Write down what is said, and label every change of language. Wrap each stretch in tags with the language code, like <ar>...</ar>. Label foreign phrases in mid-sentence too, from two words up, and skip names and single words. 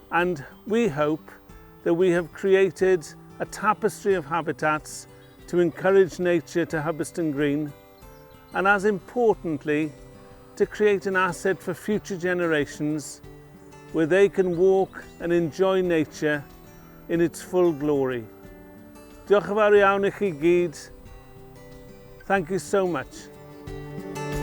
<en>And we hope that we have created a tapestry of habitats to encourage nature to Hubberston Green, and as importantly, to create an asset for future generations where they can walk and enjoy nature in its full glory.</en> <cy>Diolch yn fawr iawn i chi gyd.</cy> <en>Thank you so much.</en>